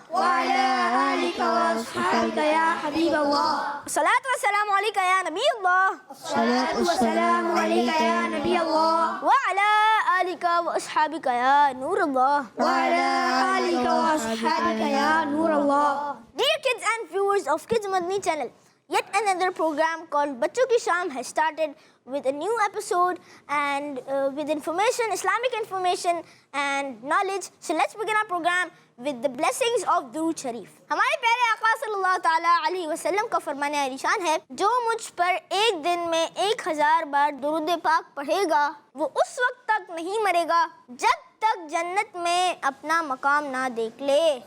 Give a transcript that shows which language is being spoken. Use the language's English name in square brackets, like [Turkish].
[Arabic] وعلى آلك وأصحابك يا حبيب الله. الصلاة والسلام عليك يا نبي الله الصلاة والسلام عليك يا نبي الله وعلى آلك وأصحابك يا نور الله. وعلى آلك وأصحابك يا نور الله. [English] Dear kids and viewers of Kids Madni channel, yet another program called Bachon Ki Sham has started with a new episode and with information, Islamic information and knowledge. So let's begin our program with the blessings of Durood Sharif. [Urdu] ہمارے پیارے آقا صلی اللہ تعالیٰ علیہ وسلم کا فرمان عالیشان ہے، جو مجھ پر ایک دن میں 1000 بار درود پاک پڑھے گا وہ اس وقت تک نہیں مرے گا جب تک جنت میں اپنا مقام نہ دیکھ لے.